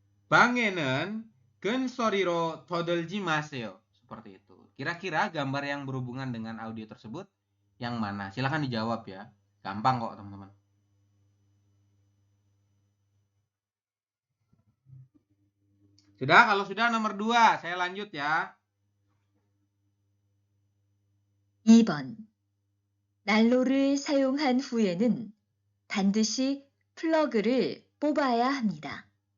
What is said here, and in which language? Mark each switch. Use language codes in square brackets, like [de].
[ko] Bange는 근 소리로 떠들지 마세요. [id] Seperti itu. Kira-kira gambar yang berhubungan dengan audio tersebut yang mana? Silahkan dijawab ya. Gampang kok teman-teman. Sudah? Kalau sudah nomor 2, saya lanjut ya. [ko] 2번 난로를 사용한 후에는 반드시 플러그를 뽑아야 합니다.